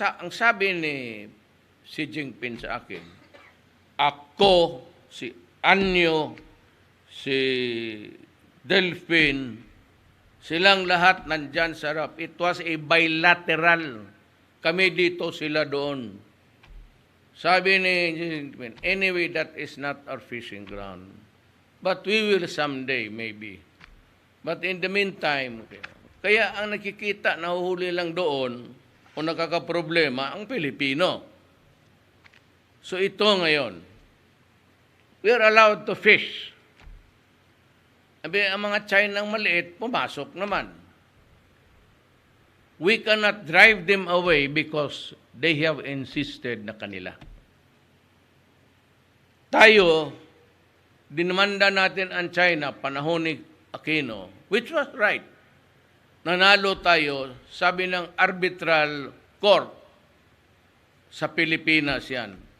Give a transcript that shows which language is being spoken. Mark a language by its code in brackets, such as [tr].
[tl] Ang sabi ni Xi Jinping sa akin, ako, si Anyo, si Delphine, silang lahat nandyan sa harap. [en] It was a bilateral. [tl] Kami dito, sila doon. Sabi ni Jinping, [en] anyway, that is not our fishing ground. But we will someday, maybe. But in the meantime, okay. [tl] Kaya ang nakikita, nahuhuli lang doon, o nakakaproblema, ang Pilipino. [en] So [tl] ito ngayon, [en] we are allowed to fish. [tl] Ang mga Chinang maliit, pumasok naman. [en] We cannot drive them away because they have insisted [tl] na kanila. Tayo, dinamanda natin ang China, panahon ni Aquino, [en] which was right. [tl] Nanalo tayo, sabi ng arbitral court sa Pilipinas yan.